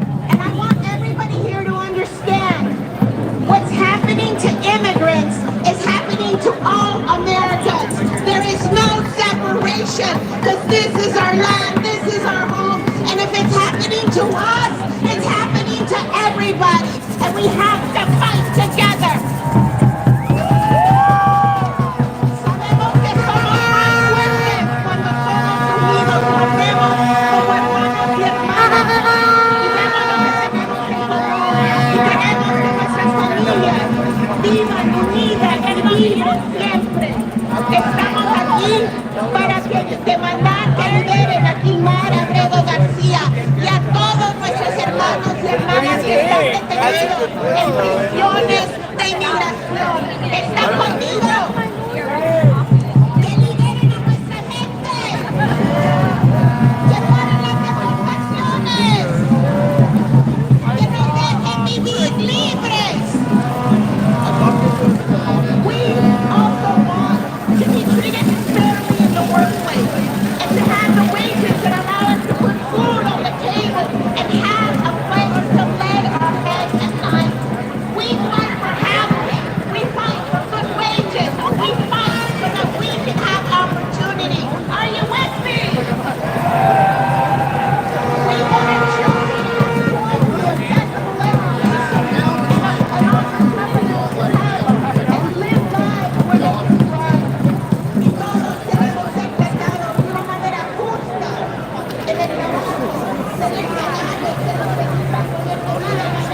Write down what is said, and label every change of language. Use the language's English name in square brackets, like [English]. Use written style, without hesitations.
[English] And I want everybody here to understand what's happening to immigrants is happening to all Americans. There is no separation because this is our land, this is our home. And if it's happening to us, it's happening to everybody. And we have to fight together. [Spanish] Sabemos que somos más fuertes cuando somos unidos, nos vemos como hermanos y hermanas. Y vemos lo que tenemos que lograr. Y queremos que nuestras familias vivan unidas y libres siempre. Estamos aquí para demandar que liberen a Quimar Abrego García y a todos nuestros hermanos y hermanas que están detenidos en prisiones de inmigración. ¡Está conmigo! ¡Que liberen a nuestra gente! ¡Que paren las deportaciones! ¡Que nos dejen vivir libres! [English] We also want to be treated fairly in the workplace and to have the wages that allow us to put food on the table and have a place to lay our heads at night. We fight for housing. We fight for good wages. We fight so that we can have opportunity. Are you with me? We want to choose accessible education and opportunity to have and live lives where they can thrive. [Spanish] Y todos debemos ser tratados de una manera justa en el trabajo, ser empleados, ser representantes de toda la